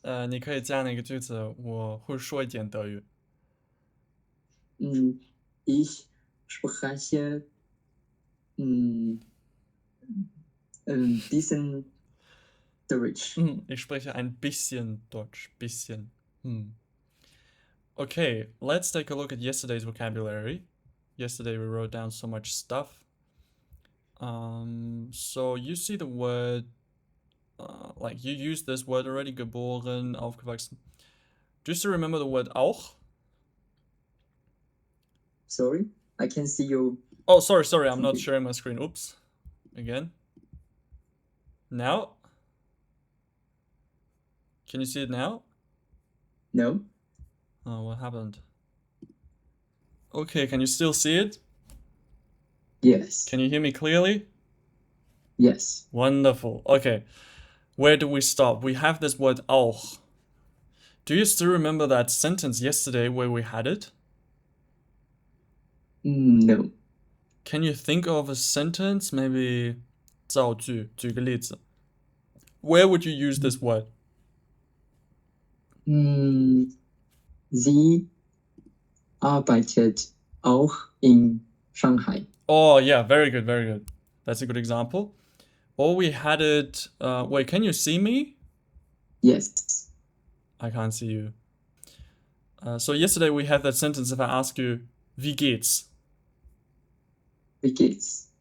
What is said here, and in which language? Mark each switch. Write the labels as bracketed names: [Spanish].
[Chinese] 你可以加那个句子，我会说一点德语。 [German] Ich spreche bisschen Deutsch. Ich spreche ein bisschen Deutsch. Bisschen. [English] Okay, let's take a look at yesterday's vocabulary. Yesterday we wrote down so much stuff. So you see the word, like you used this word already, geboren, aufgewachsen. Do you still remember the word auch? Sorry, I can see you. Oh, sorry, I'm not sharing my screen. Oops. Again. Now? Can you see it now? No. Oh, what happened? Okay, can you still see it? Yes. Can you hear me clearly? Yes. Wonderful. Okay. Where do we stop? We have this word auch. Do you still remember that sentence yesterday where we had it? No. Can you think of a sentence? Maybe [Chinese] 造句，举个例子。 [English] Where would you use this word? [German] Sie arbeitet auch in Shanghai. [English] Oh, yeah, very good, very good. That's a good example. Or we had it. Wait, can you see me? Yes. I can't see you. So yesterday we had that sentence. If I ask you, [German] wie geht's? Wie geht's?